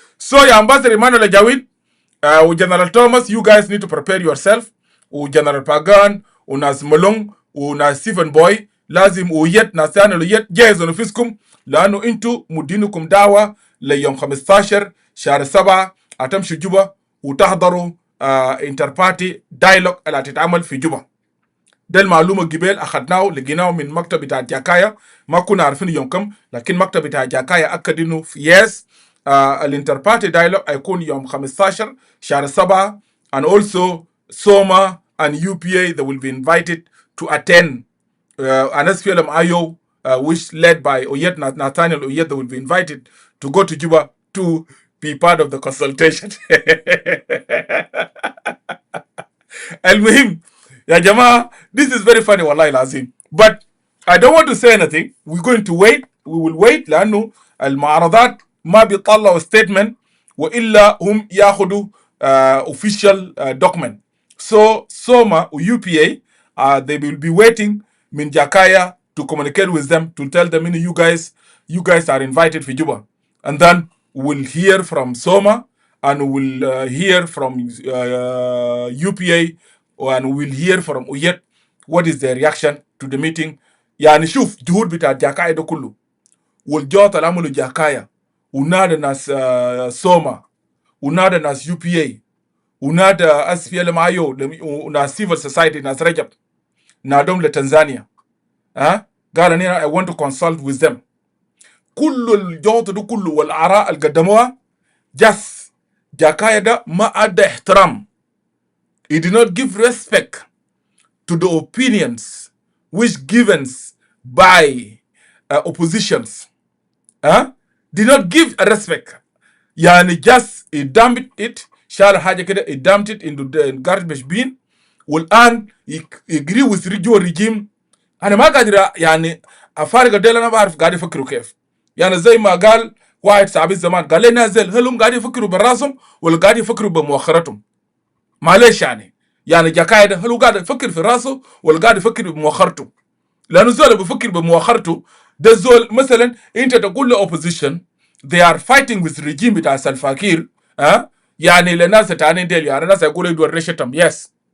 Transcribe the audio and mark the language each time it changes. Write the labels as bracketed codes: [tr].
[ar] So يا ambassador Emmanuel Jawin وجنرال توماس [en] you guys need to prepare yourself، [ar] وجنرال باغان وناس ملون وناس ستيفن بوي لازم ويت ناس ثاني ويت جهزوا نفسكم، لانه انتوا مدينكم دعوه ليوم 15 شهر 7 هتمشوا جوبا وتحضروا انتر بارتي دايلوج اللي هتتعمل في جوبا. ده المعلومه قبل اخذناه لقيناه من مكتب بتاع جاكايا، ما كنا عارفين يوم كم، لكن مكتب بتاع جاكايا اكد انه في يس الانتر بارتي دايلوج هيكون يوم 15 شهر 7 [en] and also Soma and UPA they will be invited to attend an SPLM IO which led by Oyet Nathaniel Oyet. They will be invited to go to Juba to be part of the consultation. [ar] المهم يا جماعة, [en] this is very funny [ar] والله العظيم. [en] But I don't want to say anything. We're going to wait. We will wait [ar] لأنه المعارضات ما بيطلعوا statement وإلا هم ياخدوا official document. [en] So Soma or UPA they will be waiting من Jakaya to communicate with them to tell them, you guys are invited for Juba, and then we'll hear from Soma and we'll hear from UPA and we'll hear from Uyet what is their reaction to the meeting. [ar] يعني شوف جهود بتاع جاكايا ده كله والجوط اللي عملوا جاكايا ونادى ناس سوما ونادى ناس UPA ونادى SPLM IO وناس civil society ناس رجب نادهم لتنزانيا قال أنا [en] I want to consult with them. [ar] كل الجوط ده كله والآراء اللي قدموها جس جاكايا ده ما أدى احترام. [en] He did not give respect to the opinions which given by oppositions. Did not give a respect. يعني just he dumped it, [ar] شال حاجة كده [en] he dumped it into the garbage bin والآن agree with regime. [ar] أنا ما قادر يعني أفارق الدول، أنا بعرف قاعد يفكروا كيف. يعني زي ما قال واحد صاحبي زمان قال لي نازل هل هم قاعد يفكروا براسهم ولا قاعد يفكروا بمؤخرتهم؟ معلش يعني جاكايا هل هو قاعد يفكر في راسه ولا قاعد يفكر بمؤخرته؟ لأنه زول بيفكر بمؤخرته ده زول مثلا أنت تقول له [en] opposition they are fighting with regime [ar] بتاع سلفا كير يعني لناس تاني ديل يعني ناس يقولوا يدور رشتهم يس